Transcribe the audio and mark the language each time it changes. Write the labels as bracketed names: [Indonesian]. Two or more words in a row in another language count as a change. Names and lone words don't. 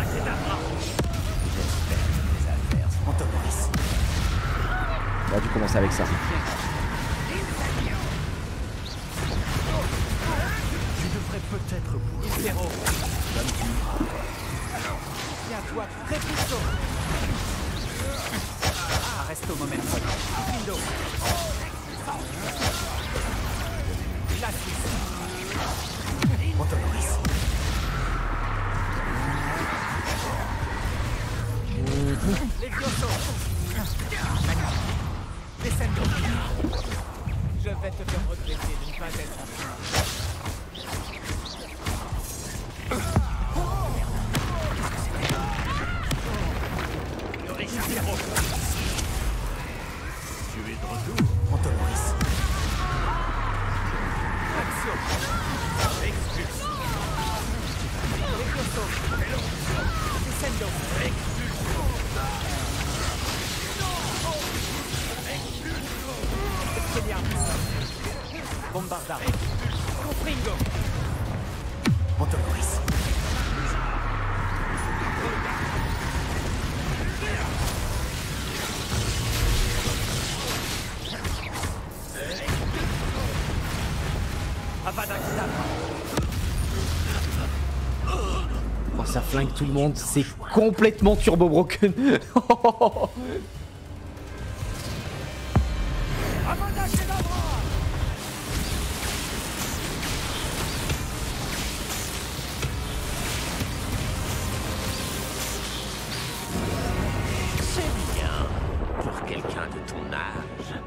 [French] On va dû commencer avec ça. Tu devrais peut-être bouger. Tiens-toi très puissant. Arresto momentum. Window. Glacis. Autonomis. Levioso. Descendo. Je vais te faire regretter de ne pas être Tu es de retour. Autonomis. Action. Expulse. Levioso. Descendo. Expelliarmus. Bombarda. Confringo. Autonomis. Avada Kedavra. Oh, ça flingue tout le monde, c'est complètement turbo broken. Avada Kedavra. C'est bien pour quelqu'un de ton âge.